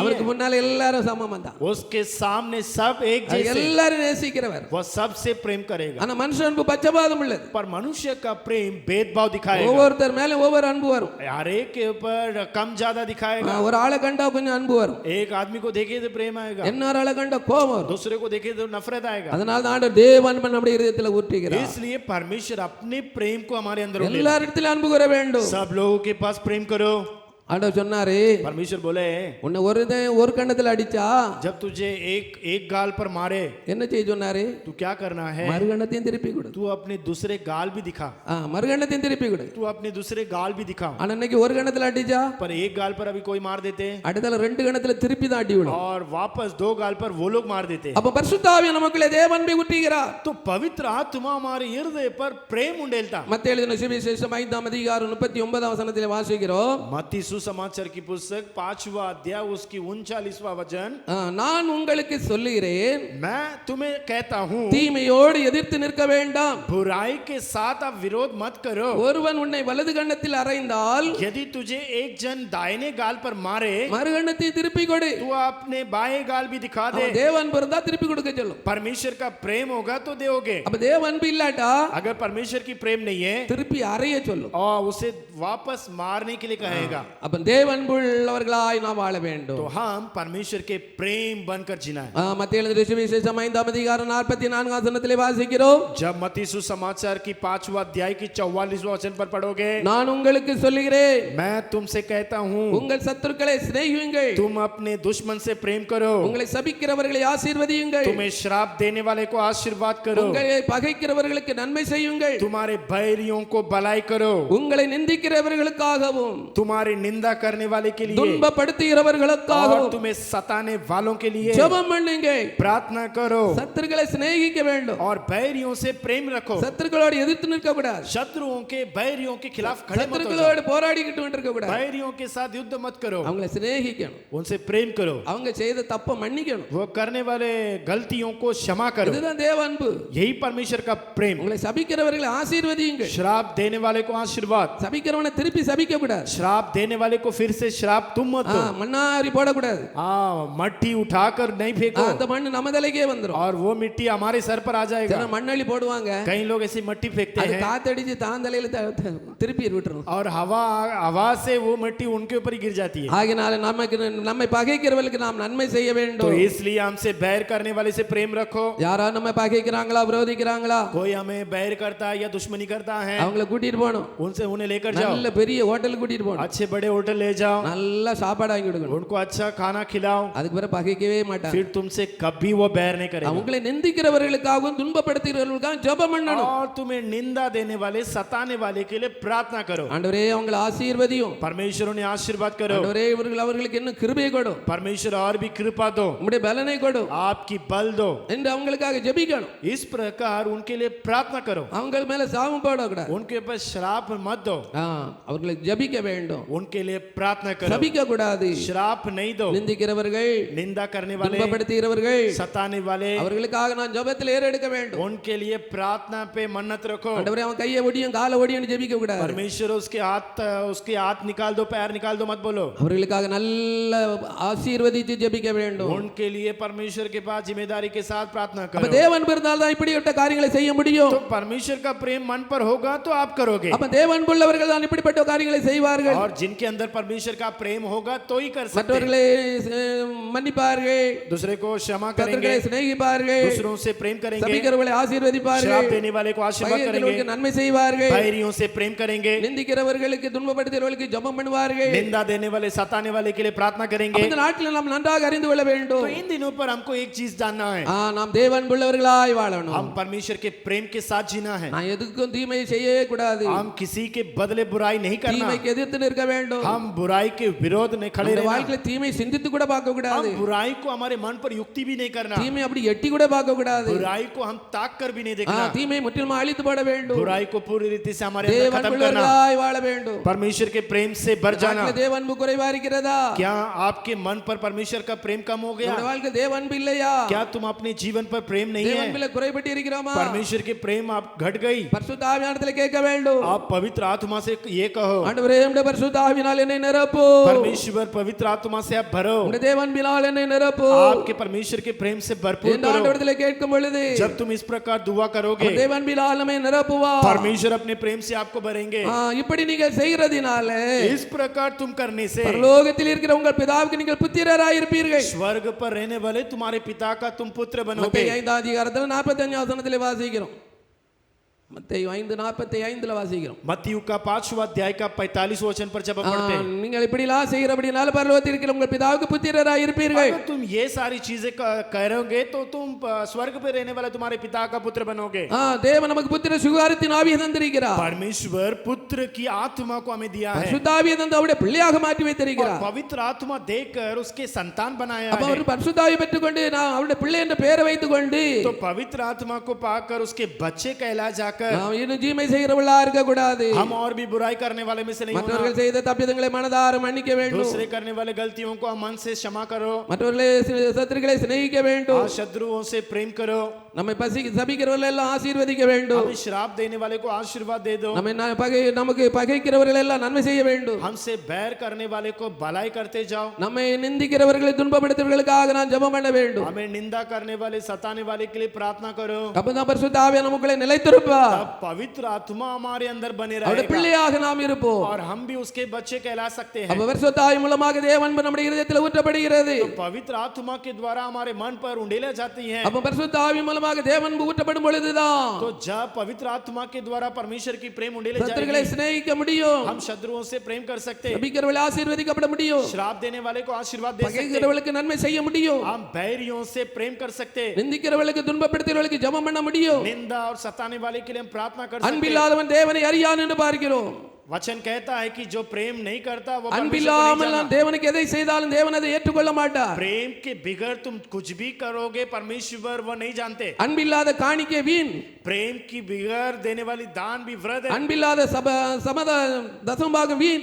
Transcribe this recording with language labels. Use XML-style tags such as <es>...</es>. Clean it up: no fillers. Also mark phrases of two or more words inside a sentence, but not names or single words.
<ta>அவருக்கு</ta> <hi>है.</hi> <ta>முன்னால எல்லாரும் சமம் தான்,</ta> <hi>उसके सामने सब एक जैसे,</hi> <ta>எல்லாரும் நேசிக்கிறவர்.</ta> <hi>वह सबसे प्रेम करेगा.</hi> <ta>ஆனா மனுஷ அன்பு பட்சபாதம் உள்ளது.</ta> <hi>पर मनुष्य का प्रेम भेदभाव दिखाएगा,</hi> <ta>ஒவ்வொருத்தர் மேல ஒவ்வொரு அன்பு வரும்.</ta> <hi>हर एक के ऊपर कम ज्यादा दिखाएगा.</hi> <ta>ஒரு ஆளை கண்டா கொஞ்சம் அன்பு வரும்,</ta> <hi>एक आदमी को देखे तो प्रेम आएगा,</hi> <ta>இன்னொரு ஆளை கண்டா கோபம் வரும்.</ta> <hi>दूसरे को देखे तो नफरत आएगा.</hi> <ta>அதனால தான் ஆண்டவர் தேவ அன்பை நம்முடைய இருதயத்தில் ஊற்றுகிறார்.</ta> <hi>इसलिए परमेश्वर अपने प्रेम को हमारे अंदर उंडेला.</hi> <ta>எல்லாரிடத்திலும் அன்பு கூற வேண்டும்.</ta> <hi>सब लोगों के पास प्रेम करो.</hi> <ta>ஆண்டவர் சொன்னாரு,</ta> <hi>परमेश्वर बोले,</hi> <ta>உன்னை ஒரு கண்ணத்துல அடிச்சா</ta> <hi>जब तुझे एक गाल पर मारे</hi> <ta>என்ன செய்ய சொன்னாரு?</ta> <hi>तू क्या करना है?</hi> <ta>மறுகண்ணத்தையும் திருப்பி கொடு.</ta> <hi>तू अपने दूसरे गाल भी दिखा.</hi> <ta>மறுகண்ணத்தையும் திருப்பி கொடு.</ta> <hi>तू अपने दूसरे गाल भी दिखा.</hi> <ta>ஆனா இன்னைக்கு ஒரு கண்ணத்துல அடிச்சா</ta> <hi>पर एक गाल पर अभी कोई मार देते</hi> <ta>அடுத்தால ரெண்டு கண்ணத்துல திருப்பி தான் அடி விடும்.</ta> <hi>और वापस दो गाल पर वो लोग मार देते.</hi> <ta>அப்ப பரிசுத்த ஆவி நமக்குள்ளே தேவ அன்பை ஊற்றுகிறார்.</ta> <hi>तो पवित्र आत्मा हमारे हृदय पर प्रेम उंडेलता.</hi> <ta>மத்தேயு எழுதின சுவிசேஷம் 5ஆம் அதிகாரம் 39ஆம் வசனத்திலே வாசிக்கிறோம்.</ta> <hi>मत्ती सुसमाचार की पुस्तक 5वां अध्याय उसकी 39वां वचन,</hi> <ta>நான் உங்களுக்கு சொல்லுகிறேன்,</ta> <hi>मैं तुम्हें कहता हूँ</hi> <ta>தீமையோடு எதிர்த்து நிற்க வேண்டாம்.</ta> <hi>बुराई के साथ आप विरोध मत करो.</hi> <ta>ஒருவன் உன்னை வலது கண்ணத்தில் அறைந்தால்</ta> <hi>यदि तुझे एक जन दाहिने गाल पर मारे</hi> <ta>மறுகண்ணத்தை திருப்பி கொடு.</ta> <hi>तू अपने बाएं गाल भी दिखा दे.</hi> <ta>தேவ அன்பு இருந்தா திருப்பி கொடுக்க சொல்லும்.</ta> <hi>परमेश्वर का प्रेम होगा तो दोगे.</hi> <ta>அப்ப தேவ அன்பு இல்லாட்டா</ta> <hi>अगर परमेश्वर की प्रेम नहीं है</hi> <ta>திருப்பி அறைய சொல்லும்.</ta> <hi>और उसे वापस मारने के लिए कहेगा.</hi> <ta>அப்ப தேவன்புள்ளவர்களாய் நாம் வாழ வேண்டும்.</ta> <hi>तो हम परमेश्वर के प्रेम बनकर जीना है.</hi> <ta>மத்திய எழுதின சுவிசேஷம் 5ஆம் அதிகாரம் 44ஆம் வசனத்திலே வாசிக்கிறோம்.</ta> <hi>जब मत्ती सुसमाचार की 5वां अध्याय की 44वां वचन पर पढ़ोगे,</hi> <ta>நான் உங்களுக்கு சொல்லுகிறேன்,</ta> <hi>मैं तुमसे कहता हूँ,</hi> <ta>உங்கள் சத்துருக்களை சிநேகியுங்கள்,</ta> <hi>तुम अपने दुश्मन से प्रेम करो,</hi> <ta>உங்களை சபிக்கிறவர்களை ஆசீர்வதியுங்கள்,</ta> <hi>तुम्हें श्राप देने वाले को आशीर्वाद करो,</hi> <ta>உங்களை பகைக்கிறவர்களுக்கு நன்மை செய்யுங்கள்,</ta> <hi>तुम्हारे बैरियों को भलाई करो,</hi> <ta>உங்களை நிந்திக்கிறவர்களுக்காகவும்</ta> <hi>तुम्हारी निंदा करने वाले के लिए और</hi> <ta>துன்பப்படுத்துகிறவர்களுக்காகவும்</ta> <hi>तुम्हें सताने वालों के लिए</hi> <ta>ஜெபம் பண்ணுங்க.</ta> <hi>प्रार्थना करो</hi> <ta>சத்துருக்களை சிநேகிக்க வேண்டும்.</ta> <hi>और बैरियों से प्रेम रखो.</hi> <ta>சத்துருக்களோடு எதிர்த்து நிற்க கூடாது.</ta> <hi>शत्रुओं के बैरियों के खिलाफ खड़े मत हो जाओ.</hi> <ta>சத்துருக்களோடு போராடிக்கிட்டு இருக்க கூடாது.</ta> <hi>बैरियों के साथ युद्ध मत करो.</hi> <ta>அவங்களை சிநேகிக்கணும்,</ta> <hi>उनसे प्रेम करो,</hi> <ta>அவங்க செய்த தப்ப மன்னிக்கணும்.</ta> <hi>वो करने वाले गलतियों को क्षमा करो.</hi> <ta>இதுதான் தேவ அன்பு.</ta> <hi>यही परमेश्वर का प्रेम.</hi> <ta>உங்களை சபிக்கிறவர்களை ஆசீர்வதியுங்கள்.</ta> <hi>श्राप देने वाले को आशीर्वाद,</hi> <ta>சபிக்கிறவனை திருப்பி சபிக்க கூடாது.</ta> <hi>श्राप देने वाले को फिर से श्राप तुम मत दो.</hi> <ta>மண்ணாரி போட கூடாது.</ta> <hi>मट्टी उठाकर नहीं फेंको</hi> <ta>அந்த மண்ணு நம்ம தலைக்கே வந்துரும்.</ta> <hi>और वो मिट्टी हमारे सर पर आ जाएगा.</hi> <ta>சில மண்ணள்ளி போடுவாங்க,</ta> <hi>कई लोग ऐसी मट्टी फेंकते</hi> <ta>அது</ta> <hi>हैं</hi> <ta>காத்தடிச்சு தான் தலையில திருப்பி விட்டுரும்.</ta> <hi>और हवा से वो मिट्टी उनके ऊपर ही गिर जाती है.</hi> <ta>ஆகையால நம்மை பகைக்கிறவர்களுக்கு நாம் நன்மை செய்ய</ta> <hi>तो</hi> <ta>வேண்டும்.</ta> <hi>इसलिए हमसे बैर करने वाले से प्रेम रखो.</hi> <ta>யாரா நம்ம பகைக்கிறாங்களா விரோதிக்கிறாங்களா,</ta> <hi>कोई हमें बैर करता है या दुश्मनी करता है,</hi> <ta>அவங்கள கூட்டிட்டு போகணும்.</ta> <hi>उन्हें लेकर जाओ.</hi> <ta>நல்ல பெரிய ஹோட்டலுக்கு கூட்டிட்டு போகணும்.</ta> <hi>अच्छे बड़े होटल ले जाओ,</hi> <ta>நல்ல சாப்பாடு வாங்கி கொடுக்கணும்.</ta> <hi>उनको अच्छा खाना खिलाओ.</hi> <ta>அதுக்கு பிறகு பகைக்கவே மாட்டாங்க.</ta> <hi>फिर तुमसे कभी वो बैर नहीं करेगा.</hi> <ta>அவங்களை நிந்திக்கிறவர்களுக்காகவும் துன்பப்படுத்துகிறவர்களுக்காகவும் ஜெபம் பண்ணணும்.</ta> <hi>और तुम्हें निंदा देने वाले सताने वाले के लिए प्रार्थना करो.</hi> <ta>ஆண்டவரே அவங்களை ஆசீர்வதியும்.</ta> <hi>परमेश्वर उन्हें आशीर्वाद करो.</hi> <ta>ஆண்டவரே அவர்களுக்கு இன்னும் கிருபை கொடு.</ta> <hi>परमेश्वर और भी कृपा दो,</hi> <ta>உம்முடைய பலனை கொடு</ta> <hi>आपकी बल दो.</hi> <ta>என்று அவங்களுக்காக ஜெபிக்கணும்.</ta> <hi>इस प्रकार उनके लिए प्रार्थना करो.</hi> <ta>அவங்க மேல சாபம் போடக்கூடாது.</ta> <hi>उनके ऊपर श्राप मत दो.</hi> <ta>அவர்களை ஜெபிக்க வேண்டும்.</ta> <hi>उनके लिए प्रार्थना करो.</hi> <ta>சபிக்க கூடாது.</ta> <hi>श्राप नहीं दो.</hi> <ta>நிந்திக்கிறவர்கள்,</ta> <hi>निंदा करने वाले,</hi> <ta>துன்பப்படுத்துகிறவர்கள்,</ta> <hi>सताने वाले,</hi> <ta>அவர்களுக்காக நான் ஜெபத்தில் ஏறெடுக்க வேண்டும்.</ta> <hi>उनके लिए प्रार्थना पे मन्नत रखो.</hi> <ta>ஆண்டவரே அவன் கையை ஒடியும் காலை ஒடியும் ஜெபிக்க கூடாது.</ta> <hi>परमेश्वर उसके हाथ निकाल दो, पैर निकाल दो मत बोलो.</hi> <ta>அவர்களுக்காக நல்ல ஆசீர்வதித்து ஜெபிக்க வேண்டும்.</ta> <hi>उनके लिए परमेश्वर के पास जिम्मेदारी के साथ प्रार्थना</hi> <ta>அப்ப</ta> <hi>करो.</hi> <ta>தேவன் இருந்தால் தான் இப்படிப்பட்ட காரியங்களை செய்ய முடியும்.</ta> <hi>तो परमेश्वर का प्रेम मन पर होगा तो आप करोगे.</hi> <ta>அப்ப தேவன் உள்ளவர்கள் தான் இப்படிப்பட்ட காரியங்களை செய்வார்கள்.</ta> <hi>और जिनके अंदर परमेश्वर का प्रेम होगा तो ही कर सकते हैं.</hi> <ta>மற்றவர்களை மன்னிப்பார்கள்,</ta> <hi>दूसरे को क्षमा करेंगे,</hi> <ta>சத்துருக்களை சிநேகிப்பார்கள்,</ta> <hi>दूसरों से प्रेम करेंगे,</hi> <ta>சபிக்கிறவர்களை ஆசீர்வதிப்பார்கள்,</ta> <hi>श्राप देने वाले को आशीर्वाद करेंगे,</hi> <ta>பகைக்கிறவர்களுக்கு நன்மை செய்வார்கள்,</ta> <hi>बैरियों से प्रेम करेंगे,</hi> <ta>நிந்திக்கிறவர்களுக்கு துன்பப்படுத்துகிறவர்களுக்கு ஜெபம் பண்ணுவார்கள்.</ta> <hi>निंदा देने वाले सताने वाले के लिए प्रार्थना करेंगे.</hi> <ta>இந்த நாட்களில் நாம் நன்றாக அறிந்து கொள்ள வேண்டும்.</ta> <hi>तो इन दिनों पर हमको एक चीज जानना है,</hi> <ta>நாம் தேவன் உள்ளவர்களாய் வாழணும்.</ta> <hi>हम परमेश्वर के प्रेम के साथ जीना है.</hi> <ta>நான் எதுக்கும் தீமை செய்யவே கூடாது.</ta> <hi>हम किसी के बदले बुराई नहीं करना.</hi> <ta>தீமைக்கு எதிர்த்து நிற்க வேண்டும்.</ta> <hi>हम बुराई के विरोध में खड़े</hi> <ta>இந்த</ta> <hi>रहना.</hi> <ta>வாழ்க்கையில தீமை சிந்தித்து கூட பார்க்க கூடாது.</ta> <hi>हम बुराई को हमारे मन पर युक्ति भी नहीं करना.</hi> <ta>தீமை அப்படி எட்டி கூட பார்க்க கூடாது.</ta> <hi>बुराई को हम ताक कर भी नहीं देखना.</hi> <ta>தீமை முற்றிலும் அழித்து போட வேண்டும்.</ta> <hi>बुराई को पूरी रीति से हमारे अंदर</hi> <ta>தேவன்</ta> <hi>खत्म करना.</hi> <ta>உள்ளவர்களாய் வாழ வேண்டும்.</ta> <hi>परमेश्वर के प्रेम से भर जाना.</hi> <ta>வாழ்க்கையில தேவ அன்பு குறைவா இருக்கிறதா?</ta> <hi>क्या आपके मन पर परमेश्वर का प्रेम कम हो गया?</hi> <ta>உங்களுடைய வாழ்க்கையில தேவ அன்பு இல்லையா?</ta> <hi>क्या तुम अपने जीवन पर प्रेम नहीं</hi> <ta>தேவ</ta> <hi>है?</hi> <ta>அன்பில குறைபட்டு இருக்கிறோமா?</ta> <hi>परमेश्वर के प्रेम आप घट गई.</hi> <ta>பரிசுத்த ஆவியானவரிடத்தில் கேட்க வேண்டும்.</ta> <hi>आप पवित्र आत्मा से ये कहो,</hi> <ta>ஆண்டவரே உம்முடைய பரிசுத்த ஆவியினால் என்னை நிரப்பு.</ta> <hi>परमेश्वर पवित्र आत्मा से आप भरो.</hi> <ta>உம்முடைய தேவ அன்பினால் என்னை நிரப்பு.</ta> <hi>आपके परमेश्वर के प्रेम से भरपूर</hi> <ta>இந்த</ta> <hi>करो.</hi> <ta>ஆண்டவரிடத்தில் கேட்கும் பொழுது</ta> <hi>जब तुम इस प्रकार दुआ करोगे,</hi> <ta>தேவ அன்பினால் நம்மை நிரப்புவார்.</ta> <hi>परमेश्वर अपने प्रेम से आपको भरेंगे.</hi> <ta>இப்படி நீங்கள் செய்கிறதினால</ta> <hi>इस प्रकार तुम करने से</hi> <ta>பரலோகத்தில் இருக்கிற உங்கள் பிதாவுக்கு நீங்கள் புத்திரராய் இருப்பீர்கள்.</ta> <hi>स्वर्ग पर रहने वाले तुम्हारे पिता का तुम पुत्र बनोगे.</hi> <ta>மத்தேயு 5ஆம் அதிகாரத்தில் 45ஆம் வசனத்திலே வாசிக்கிறோம். மத்தேயு 5:45 வாசிக்கிறோம்.</ta> <hi>मत्ती का 5वां अध्याय का 45 वचन पर जब हम पढ़ते हैं,</hi> <ta>நீங்கள் இப்படிலாம் செய்கிறபடினால பரலோகத்தில் இருக்கிற உங்கள் பிதாவுக்கு புத்திரராய் இருப்பீர்கள்.</ta> <hi>अगर तुम ये सारी चीजें करोगे तो तुम स्वर्ग पे रहने वाले तुम्हारे पिता का पुत्र बनोगे.</hi> <ta>தேவன் நமக்கு புத்திர சுகாரத்தின் ஆவியை தந்திருக்கிறார்.</ta> <hi>परमेश्वर पुत्र की आत्मा को हमें दिया है.</hi> <ta>பரிசுத்த ஆவியை தந்து அவருடைய பிள்ளையாக மாற்றி வைத்திருக்கிறார்.</ta> <hi>पवित्र आत्मा देकर उसके संतान बनाया</hi> <ta>அப்ப</ta> <hi>है.</hi> <ta>அவர் பரிசுத்த ஆவியை பெற்றுக்கொண்டு நான் அவருடைய பிள்ளை என்ற பெயரை வைத்துக்கொண்டு</ta> <hi>तो पवित्र आत्मा को पाकर उसके बच्चे कहला जाकर</hi> <ta>நாம் இன்னும் தீமை செய்கிறவர்களா இருக்க கூடாது.</ta> <hi>हम और भी बुराई करने वाले में से नहीं होना.</hi> <ta>மற்றவர்கள் செய்த தப்பிதங்களை மனதார மன்னிக்க வேண்டும்.</ta> <hi>दूसरे करने वाले गलतियों को मन से क्षमा करो.</hi> <ta>மற்றவர்களை சத்துருக்களை சிநேகிக்க வேண்டும்.</ta> <hi>शत्रुओं से प्रेम करो.</hi> <ta>நம்மை சபிக்கிறவர்கள் எல்லாம் ஆசீர்வதிக்க வேண்டும்.</ta> <hi>हमें श्राप देने वाले को आशीर्वाद दे दो.</hi> <ta>நமக்கு பகைக்கிறவர்கள் எல்லாம் நன்மை செய்ய வேண்டும்.</ta> <hi>हमसे बैर करने वाले को भलाई करते जाओ.</hi> <ta>நம்மை நிந்திக்கிறவர்களை துன்பப்படுத்துவர்களுக்காக நான் ஜெபம் பண்ண வேண்டும்.</ta> <hi>हमें निंदा करने वाले सताने वाले के लिए प्रार्थना करो.</hi> <ta>அப்பதான் பரிசுத்த ஆவியானவர் நமக்குள்ளே நிலைத்திருப்பார்.</ta> <hi>तब पवित्र आत्मा हमारे अंदर बने</hi> <ta>அவருடைய</ta> <hi>रहेगा</hi> <ta>பிள்ளையாக நாம் இருப்போம்.</ta> <hi>और हम भी उसके बच्चे कहला सकते हैं.</hi> <ta>அப்ப பரிசுத்த ஆவி மூலமாக தேவ அன்பு நம்முடைய இதயத்தில் ஊற்றப்படுகிறது.</ta> <hi>तो पवित्र आत्मा के द्वारा हमारे मन पर उंडेला जाती है.</hi> <ta>அப்ப பரிசுத்த ஆவி மூலமாக தேவ அன்பு ஊற்றப்படும் பொழுதுதான்</ta> <hi>तो जब पवित्र आत्मा के द्वारा परमेश्वर की प्रेम उंडेले</hi> <ta>சத்துருக்களை</ta> <hi>जाएगी,</hi> <ta>சிநேகிக்க முடியும்.</ta> <hi>हम शत्रुओं से प्रेम कर सकते हैं.</hi> <ta>சபிக்கிறவர்களை ஆசீர்வதிக்கப்பட முடியும்.</ta> <hi>श्राप देने वाले को आशीर्वाद दे सकते हैं.</hi> <ta>பகைக்கிறவர்களுக்கு நன்மை செய்ய முடியும்.</ta> <hi>हम बैरियों से प्रेम कर सकते हैं.</hi> <ta>நிந்திக்கிறவர்களுக்கு துன்பப்படுத்துகிறவர்களுக்கு ஜெபம் பண்ண முடியும்.</ta> <hi>निंदा और सताने वाले के लिए हम प्रार्थना कर सकते हैं.</hi> <ta>அன்பில்லாதவன் தேவனை அறியான் என்று பார்க்கிறோம்.</ta> <hi>वचन कहता है कि जो प्रेम नहीं करता वो परमेश्वर को नहीं</hi> <ta>அன்பில்லாமல்</ta> <hi>जाना.</hi> <ta>நாம் தேவனுக்கு எதை செய்தாலும் தேவன் அதை ஏற்றுக்கொள்ள மாட்டார்.</ta> <hi>प्रेम के बिगड़ तुम कुछ भी करोगे परमेश्वर वो नहीं जानते.</hi> <ta>அன்பில்லாத காணிக்கை வீண்.</ta> <hi>प्रेम की बिगड़ देने वाली दान भी वृद्ध है.</hi> <ta>அன்பில்லாத சமத தசமபாகம் வீண்.</ta>